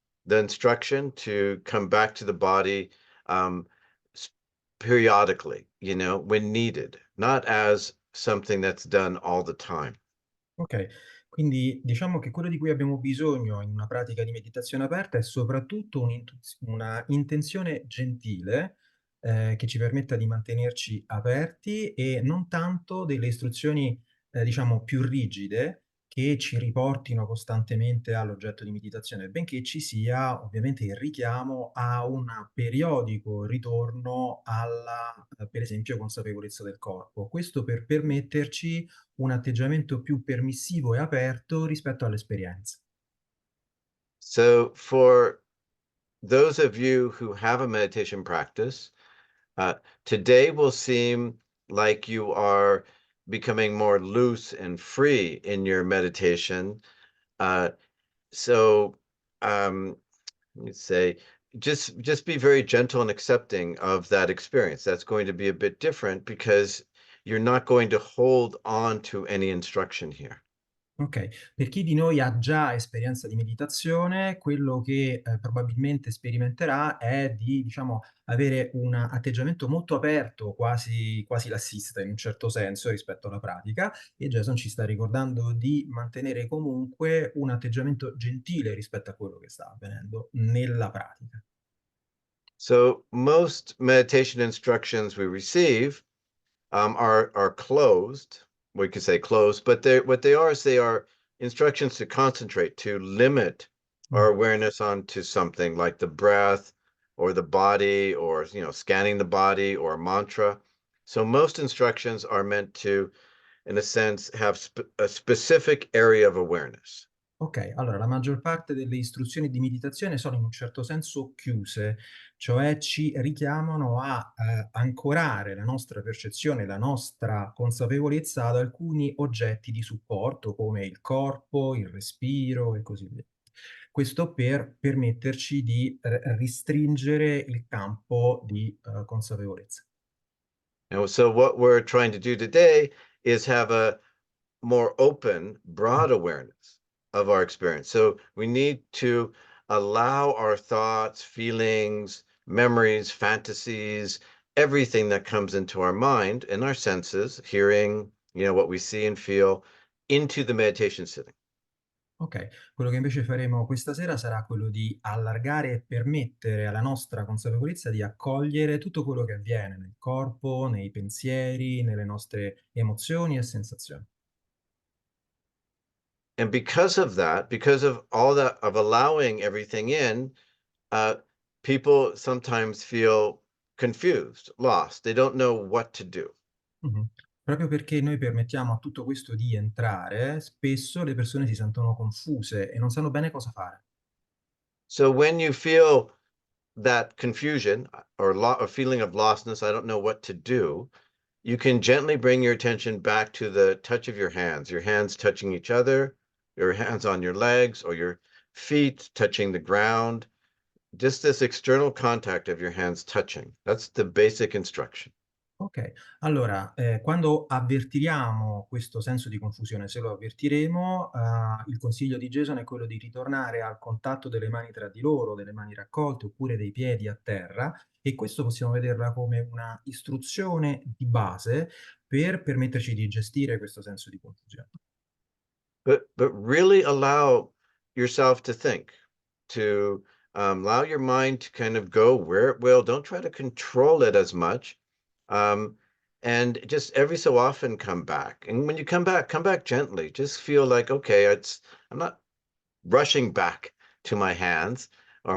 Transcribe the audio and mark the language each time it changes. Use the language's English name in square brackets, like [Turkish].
[English] the instruction to come back to the body um, periodically, when needed, not as something that's done all the time. [Italian] Ok, quindi diciamo che quello di cui abbiamo bisogno in una pratica di meditazione aperta è soprattutto una intenzione gentile, che ci permetta di mantenerci aperti e non tanto delle istruzioni, diciamo, più rigide che ci riportino costantemente all'oggetto di meditazione, benché ci sia ovviamente il richiamo a un periodico ritorno alla, per esempio, consapevolezza del corpo. Questo per permetterci un atteggiamento più permissivo e aperto rispetto all'esperienza. [English] So, for those of you who have a meditation practice, today will seem like you are becoming more loose and free in your meditation. So let me say, just be very gentle and accepting of that experience. That's going to be a bit different because you're not going to hold on to any instruction here. [Italian] Ok, per chi di noi ha già esperienza di meditazione, quello che probabilmente sperimenterà è di, diciamo, avere un atteggiamento molto aperto, quasi lassista in un certo senso rispetto alla pratica, e Jason ci sta ricordando di mantenere comunque un atteggiamento gentile rispetto a quello che sta avvenendo nella pratica. [English] So most meditation instructions we receive are closed. We could say closed, but what they are is they are instructions to concentrate, to limit our Mm. awareness onto something like the breath or the body, or scanning the body, or a mantra. So most instructions are meant to, in a sense, have a specific area of awareness. [Italian] Ok, allora la maggior parte delle istruzioni di meditazione sono in un certo senso chiuse, cioè ci richiamano a ancorare la nostra percezione, la nostra consapevolezza ad alcuni oggetti di supporto come il corpo, il respiro e così via. Questo per permetterci di ristringere il campo di consapevolezza. [English] And so what we're trying to do today is have a more open, broad awareness. of our experience. So we need to allow our thoughts, feelings, memories, fantasies, everything that comes into our mind and our senses, hearing, what we see and feel, into the meditation sitting. [Italian] Ok, quello che invece faremo questa sera sarà quello di allargare e permettere alla nostra consapevolezza di accogliere tutto quello che avviene nel corpo, nei pensieri, nelle nostre emozioni e sensazioni. [English] And because of that, because of all that, of allowing everything in, people sometimes feel confused, lost. They don't know what to do. Mhm. [Italian] Proprio perché noi permettiamo a tutto questo di entrare, spesso le persone si sentono confuse e non sanno bene cosa fare. [English] So when you feel that confusion or a feeling of lostness, I don't know what to do, you can gently bring your attention back to the touch of your hands touching each other, your hands on your legs or your feet touching the ground, just this external contact of your hands touching. That's the basic instruction. [Italian] Ok, allora, quando avvertiriamo questo senso di confusione, se lo avvertiremo, il consiglio di Jason è quello di ritornare al contatto delle mani tra di loro, delle mani raccolte oppure dei piedi a terra, e questo possiamo vederla come una istruzione di base per permetterci di gestire questo senso di confusione. [English] But really allow yourself to think, to allow your mind to kind of go where it will. Don't try to control it as much. And just every so often come back. And when you come back gently. Just feel like, okay, I'm not rushing back to my hands or